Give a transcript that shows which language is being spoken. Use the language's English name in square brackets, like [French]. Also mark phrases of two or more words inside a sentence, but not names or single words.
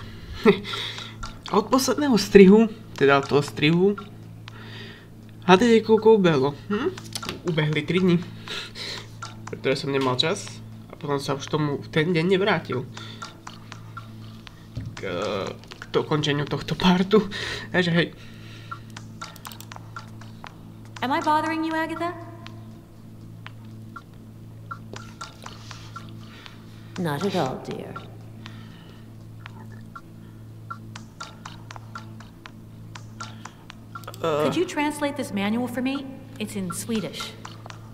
[Slovak] A od posledného strihu, teda od toho strihu, hádajte koľko ubehlo. Ubehli 3 dni, pretože som nemal čas a potom sa už tomu v ten deň nevrátil. K dokončeniu tohto partu. Takže hej. [English] Am I bothering you, Agatha? Not at all, dear. Could you translate this manual for me?